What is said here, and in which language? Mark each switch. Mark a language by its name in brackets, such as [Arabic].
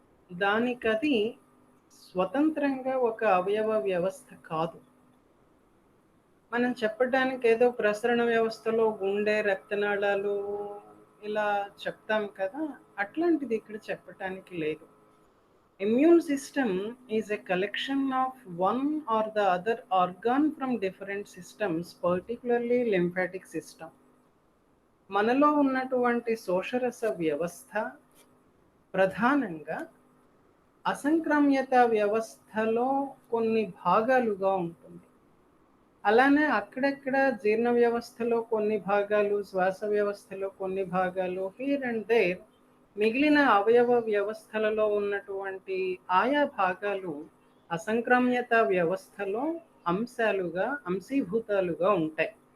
[Telugu] దానికది స్వతంత్రంగా ఒక అవయవ వ్యవస్థ కాదు. మనం చెప్పడానికి ఏదో ప్రసరణ వ్యవస్థలో గుండె, రక్తనాళాలు ఇలా చెప్తాం కదా, అట్లాంటిది ఇక్కడ చెప్పటానికి లేదు. [English] Immune system is a collection of one or the other organ from different systems, particularly lymphatic system. [Telugu] మనలో ఉన్నటువంటి శోషరస వ్యవస్థ ప్రధానంగా అసంక్రామ్యత వ్యవస్థలో కొన్ని భాగాలుగా ఉంటుంది. అలానే అక్కడక్కడ జీర్ణ వ్యవస్థలో కొన్ని భాగాలు, శ్వాస వ్యవస్థలో కొన్ని భాగాలు, [English] here and there [Telugu] మిగిలిన అవయవ వ్యవస్థలలో ఉన్నటువంటి ఆయా భాగాలు అసంక్రామ్యత వ్యవస్థలో అంశాలుగా, అంశీభూతాలుగా ఉంటాయి.